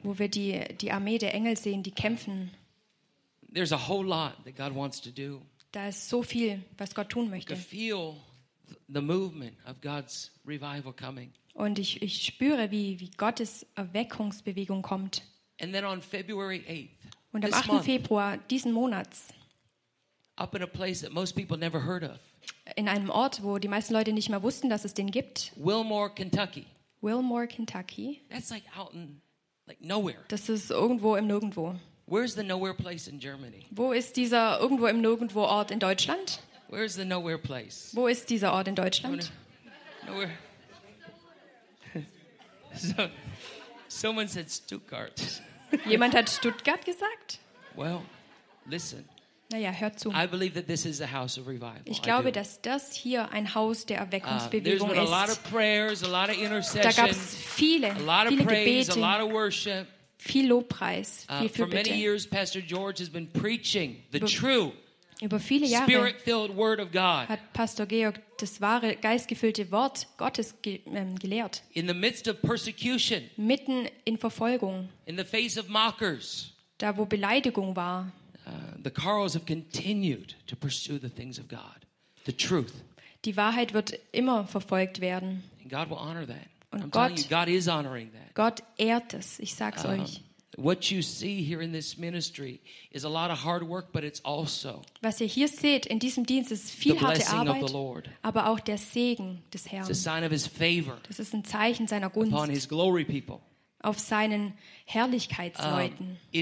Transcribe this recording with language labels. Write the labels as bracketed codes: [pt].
[de] Wo wir die Armee der Engel sehen, die kämpfen. [en] There's a whole lot that God wants to do. [de] Da ist so viel, was Gott tun möchte. [en] I feel the movement of God's revival coming. [de] Und ich spüre, wie Gottes Erweckungsbewegung kommt. [en] And then on February 8th, [de] und am 8. Februar diesen Monats, [en] up in a place that most people never heard of, [de] in einem Ort, wo die meisten Leute nicht mehr wussten, dass es den gibt, [en] Wilmore, Kentucky. That's like out in, like nowhere. [de] Das ist irgendwo im Nirgendwo. [en] Where's the nowhere place in Germany? [de] Wo ist dieser irgendwo im Nirgendwo Ort in Deutschland? [en] Where's the nowhere place? [de] Wo ist dieser Ort in Deutschland? [en] Nowhere. So, someone said Stuttgart. [de] Jemand hat Stuttgart gesagt? [en] Well, listen. [de] Naja, hört zu. [en] I believe that this is a house of revival. [de] Ich glaube, dass das hier ein Haus der Erweckungsbewegung ist. [en] There's been a lot of prayers, a lot of intercession. [de] Da gab's viele [en] praise, [de] Gebete, [en] a lot of worship. [de] Viel Lobpreis, viel Fürbitte. [en] For many years, Pastor George has been preaching the true. [de] Über viele Jahre [en] Spirit-filled word of God. [de] Hat Pastor Georg das wahre, geistgefüllte Wort Gottes gelehrt. [en] In the midst of persecution, [de] mitten in Verfolgung, [en] in the face of mockers, [de] da wo Beleidigung war, [en] the Carls have continued to pursue the things of God, the truth. [de] Die Wahrheit wird immer verfolgt werden. [en] And God will honor that. [de] Und [en] I'm telling you, God is honoring that. [de] Gott ehrt es, ich sag's euch. [en] What you see here in this ministry is a lot of hard work, but it's also [de] was ihr hier seht in diesem Dienst ist viel harte Arbeit, aber auch der Segen des Herrn. [en] It's a sign of his favor. [de] Das ist ein Zeichen seiner Gunst. [en] Upon his glory, people. [de] Auf seinen Herrlichkeitsleuten.